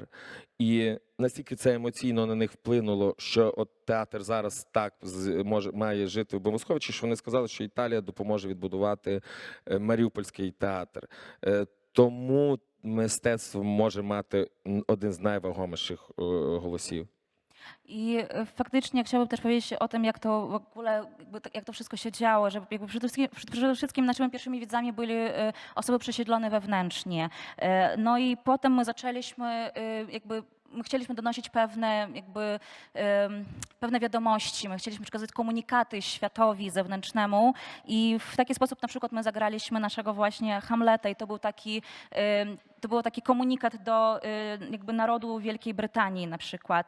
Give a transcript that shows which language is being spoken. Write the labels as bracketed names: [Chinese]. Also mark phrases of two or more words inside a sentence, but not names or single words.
[Ukrainian] І настільки це емоційно на них вплинуло, що от театр зараз так має жити в бомбосховищі, що вони сказали, що Італія допоможе відбудувати Маріупольський театр. Тому мистецтво може мати один [Polish] z najwagomszych głosów. I faktycznie chciałabym też powiedzieć o tym, jak to w ogóle, jak to wszystko się działo, że jakby przede wszystkim naszymi pierwszymi widzami byli osoby przesiedlone wewnętrznie. No i potem my zaczęliśmy my chcieliśmy donosić pewne wiadomości, my chcieliśmy przekazać komunikaty światowi, zewnętrznemu i w taki sposób na przykład my zagraliśmy naszego właśnie Hamleta i to był taki komunikat do jakby narodu Wielkiej Brytanii na przykład.